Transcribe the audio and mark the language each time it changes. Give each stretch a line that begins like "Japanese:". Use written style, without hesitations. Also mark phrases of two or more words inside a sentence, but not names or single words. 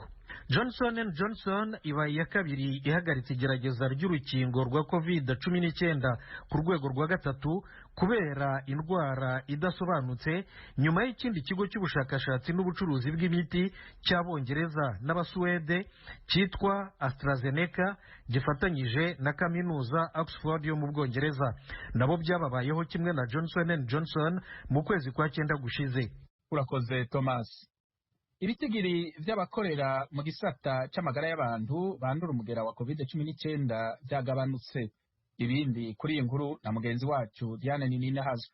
Kinyarwanda: Johnson & Johnson ibaye ya kabiri ihagaritse igerageza ry'urukingo rwa COVID-19 ku rwego rwa 3 kubera indwara idasobanutse, nyuma y'ikindi kigo cy'ubushakashatsi n'ubucuruzi bw'imiti cy'Abongereza n'Abasuwede cyitwa AstraZeneca gifatanyije na kaminuza Oxford yo mu Bwongereza, nabo byababayeho kimwe na Johnson & Johnson mu kwezi kwa 9 gushize.
Rundi: Urakoze Thomas. Ibitigiri by'abakorera mu gisata cy'amagara y'abantu bandura umugera wa COVID-19 byagabanutse. Ibindi kuri iyi nkuru na mugenzi wacu Diane Ninahazwe.